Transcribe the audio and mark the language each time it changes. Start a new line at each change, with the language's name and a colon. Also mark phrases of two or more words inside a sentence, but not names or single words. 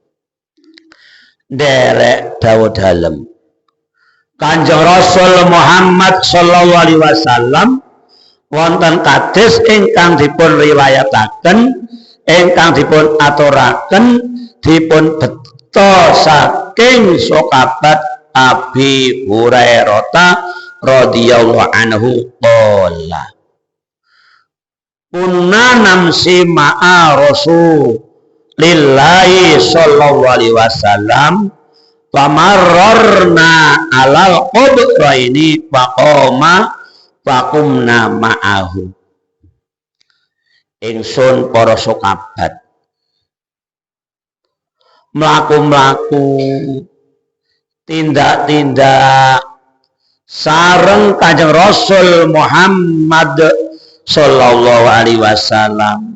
Javanese: Derek dawuh dalem Kanjeng Rasul Muhammad sallallahu alaihi wasallam wonten kados ingkang dipun riwayataken, ingkang dipun aturaken, dipun beto saking sahabat Abi Hurairah
Arabic: رضي الله عنه قال كنا نمشي مع رسول الله صلى الله عليه وسلم فمررنا على القبرين فقام فقمنا معه.
Javanese: Ingsun para sahabat mlaku-mlaku tindak-tindak sareng Kanjeng Rasul Muhammad sallallahu alaihi wasallam.